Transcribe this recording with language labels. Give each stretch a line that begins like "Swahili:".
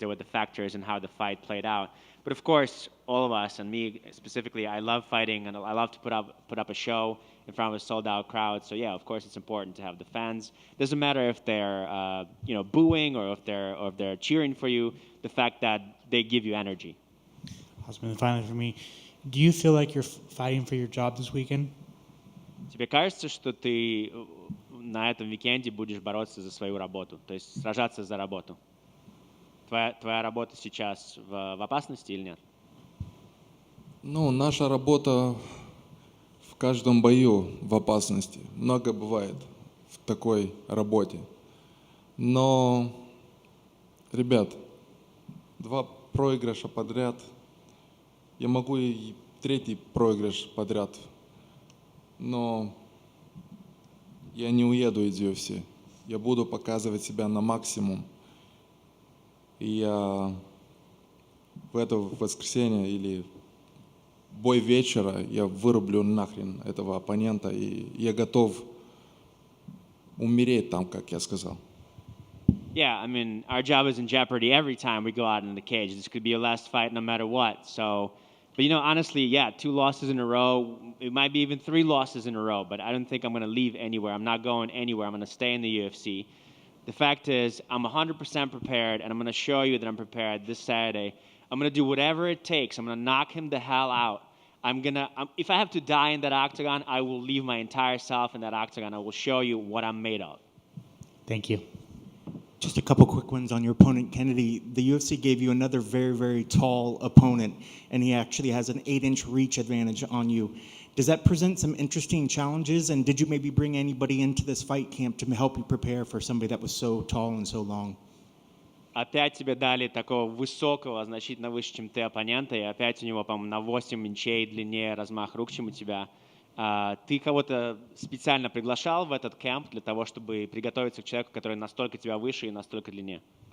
English: There were the factors in how the fight played out. But of course, all of us, and me specifically, I love fighting, and I love to put up a show in front of a sold-out crowd. So yeah, of course, it's important to have the fans. Doesn't matter if they're booing or if they're cheering for you. The fact that they give you energy. Awesome. And finally, for me, do you feel like you're fighting for your job this weekend?
Russian: Тебе кажется, что ты на этом уикенде будешь бороться за свою работу, то есть сражаться за работу? Твоя работа сейчас в опасности или нет? Ну, наша работа в каждом бою в опасности. Много бывает в такой работе. Но, ребят, 2 проигрыша подряд. Я могу и 3-й проигрыш подряд. Но я не уеду из UFC. Я буду показывать себя на максимум. И я в это воскресенье или бой вечера я вырублю нахрен этого оппонента. И я готов умереть там, как я сказал.
English: Yeah, I mean, our job is in jeopardy every time we go out in the cage. This could be your last fight no matter what. So, but honestly, yeah, 2 losses in a row. It might be even 3 losses in a row, but I don't think I'm going to leave anywhere. I'm not going anywhere. I'm going to stay in the UFC. The fact is, I'm 100% prepared, and I'm going to show you that I'm prepared this Saturday. I'm going to do whatever it takes. I'm going to knock him the hell out. If I have to die in that octagon, I will leave my entire self in that octagon. I will show you what I'm made of. Thank you. Just a couple quick ones on your opponent, Kennedy. The UFC gave you another very, very tall opponent, and he actually has an 8-inch reach advantage on you. Does that present some interesting challenges, and did you maybe bring anybody into this fight camp to help you prepare for somebody that was so tall and so long?
Russian: Опять тебе дали такого высокого, значительно выше, чем ты, оппонента, и опять у него, по-моему, на 8 инчей длиннее размах рук, чем у тебя. Ты кого-то специально приглашал в этот кемп для того, чтобы приготовиться к человеку, который настолько тебя выше и настолько длиннее?